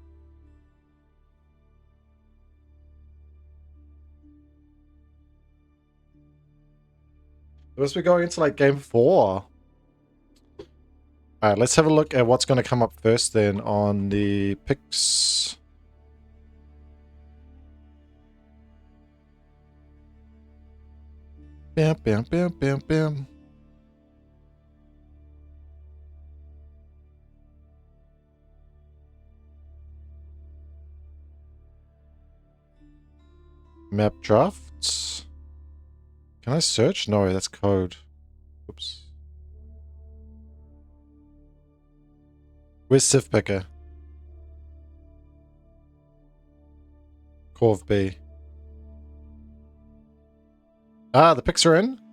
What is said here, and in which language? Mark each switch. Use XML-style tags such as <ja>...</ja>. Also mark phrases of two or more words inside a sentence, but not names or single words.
<en>We must be going into like game 4. Alright, let's have a look at what's going to come up first then on the picks. Bam, bam, bam, bam, bam. Map drafts. Can I search? No, that's code. Oops. Where's Civ Picker? Corv B. Ah, the picks are in.</en>